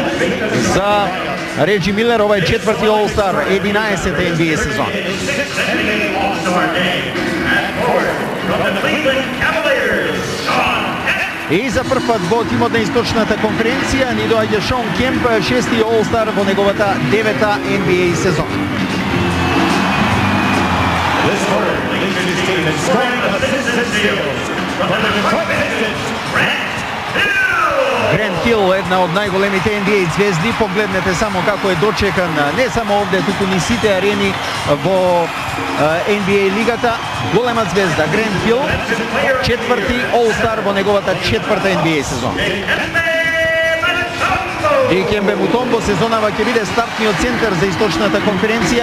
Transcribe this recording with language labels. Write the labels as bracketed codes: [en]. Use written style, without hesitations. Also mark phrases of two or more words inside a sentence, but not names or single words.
[mk] За Реджи Милер ова е четврти All-Star, 11-та NBA сезон. И за прв пат во тимот на источната конференција ни доаѓа Шон Кемп, шести All-Star во неговата 9-та NBA сезон. [en] This quarter leads his team in scoring, assists, and steals. From the Detroit Pistons, Grant Hill. [mk] Грент Хил, една од најголемите NBA звезди. Погледнете само како е дочекан не само овде, туку ни сите арени во NBA лигата. Голема звезда Грент Хил, четврти All-Star во неговата четврта NBA сезон. Дикембе Мутомбо сезонава ќе биде стартниот центар за источната конференција.